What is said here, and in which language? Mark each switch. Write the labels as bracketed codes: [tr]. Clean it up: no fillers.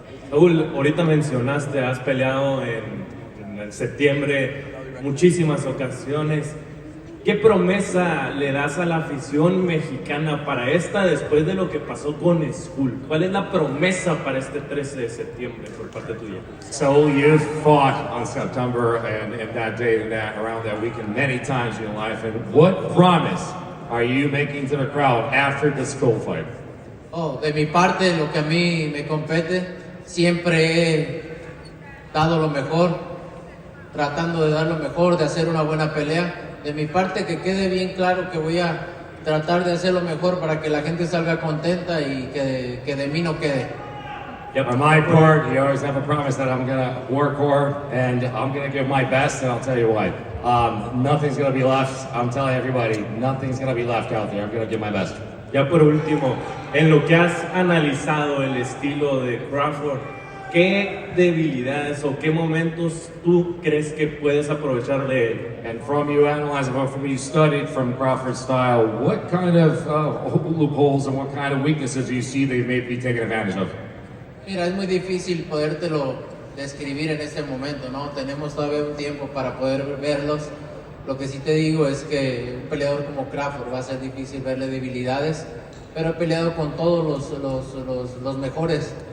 [es] Saúl, ahorita mencionaste, has peleado en septiembre muchísimas ocasiones. ¿Qué promesa le das a la afición mexicana para esta después de lo que pasó con Skull? ¿Cuál es la promesa para este 13 de septiembre por parte tuya? [en] So you've fought on September and that day and around that weekend many times in your life. And what promise are you making to the crowd after the Skull fight? [es] Oh, de mi parte, lo que a mí me compete, siempre he dado lo mejor, tratando de dar lo mejor, de hacer una buena pelea. De mi parte, que quede bien claro que voy a tratar de hacer lo mejor para que la gente salga contenta y que de mí no quede. [en] Yep. On my part, you always have a promise that I'm going to work hard and I'm going to give my best, and I'll tell you what, nothing's going to be left. I'm telling everybody, nothing's going to be left out there. I'm going to give my best. [es] Ya por último, en lo que has analizado el estilo de Crawford, ¿qué debilidades o qué momentos tú crees que puedes aprovechar de él? [en] And from you analyzing, from you studied from Crawford's style, what kind of loopholes and what kind of weaknesses do you see they may be taking advantage of? [es] Mira, es muy difícil podértelo describir en este momento, ¿no? Tenemos todavía un tiempo para poder verlos. Lo que sí te digo es que un peleador como Crawford va a ser difícil verle debilidades, pero he peleado con todos los mejores.